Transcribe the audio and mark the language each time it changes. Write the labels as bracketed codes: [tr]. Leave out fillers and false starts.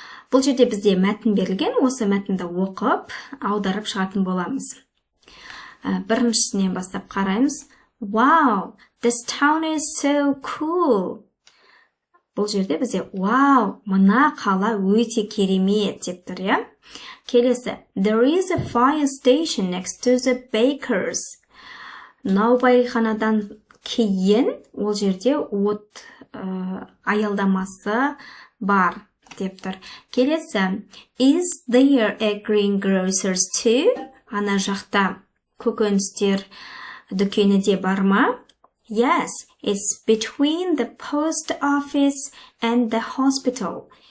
[kk] Бұл жерде бізде мәтін берілген, осы мәтінді оқып, аударып шығатын боламыз. Біріншісінен бастап қараймыз. [en] Wow! This town is so cool! [kk] Бұл жерде бізде wow, мына қала өте керемет деп тұр, иә? Келесі, [en] there is a fire station next to the bakers. [kk] Наубайханадан кейін ол жерде от аялдамасы бар деп тұр. Келесі, [en] is there a greengrocers too? [kk] Ана жақта көкөністер дүкені де бар ма? [en] Yes, it's between the post office and the hospital.